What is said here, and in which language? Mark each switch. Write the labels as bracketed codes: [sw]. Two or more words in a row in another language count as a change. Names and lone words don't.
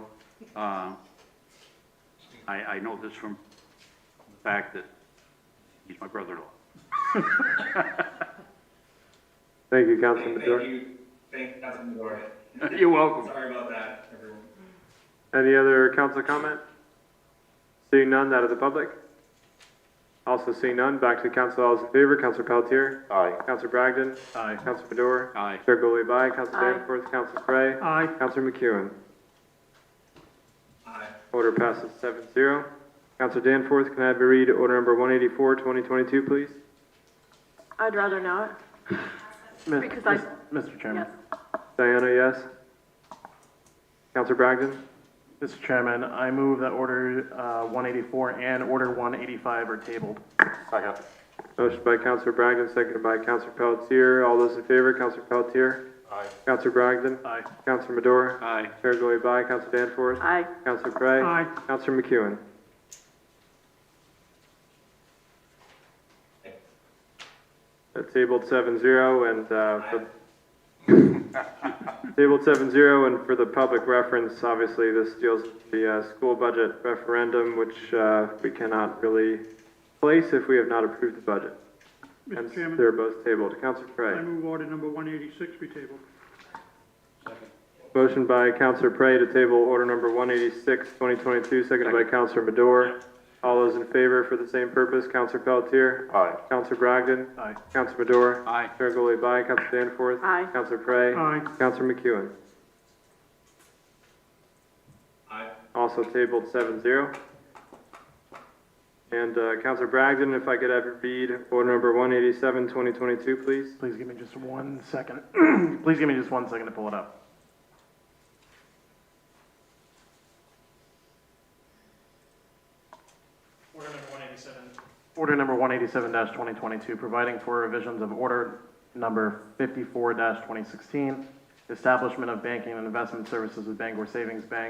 [en] I know this from the fact that he's my brother-in-law. Thank you, Councilor Madore. Thank you, Councilor Madore. You're welcome. Sorry about that, everyone. Any other council comment? Seeing none, that of the public. Also seeing none, back to the council. All those in favor, Councilor Pelletier. Aye. Councilor Bragdon. Aye. Councilor Madore. Aye. Chair Goliath, aye. Councilor Aye. Danforth. Councilor Cray. Aye. Councilor McEwen. Aye. Order passes 7-0. Councilor Danforth, can I have you read order number 184, 2022, please? I'd rather not. Because I, Mr. Chairman. yes. Diana, yes. Councilor Bragdon. Mr. Chairman, I move that order 184 and order 185 are tabled. Second. Motion by Councilor Bragdon, seconded by Councilor Pelletier. All those in favor, Councilor Pelletier. Aye. Councilor Bragdon. Aye. Councilor Madore. Aye. Chair Goliath, aye. Councilor Danforth. Aye. Councilor Cray. Aye. Councilor McEwen. Tabled 7-0 and tabled 7-0, and for the public reference, obviously this deals with the school budget referendum, which we cannot really place if we have not approved the budget. Hence, Mr. Chairman, they're both tabled. Councilor I Cray. move order number 186 be tabled. Motion by Councilor Prey to table order number 186, 2022, seconded by Councilor Madore. All those in favor for the same purpose, Councilor Pelletier. Aye. Councilor Bragdon. Aye. Councilor Madore. Aye. Chair Goliath, aye. Councilor Danforth. Aye. Councilor Prey. Aye. Councilor McEwen. Aye. Also tabled 7-0. And Councilor Bragdon, if I could have you read order number 187, 2022, please. Please give me just 1 second. Please give me just 1 second to pull it up. Order number 187-2022, providing for revisions of order number 54-2016, establishment of banking and investment services with Bangor Savings Bank.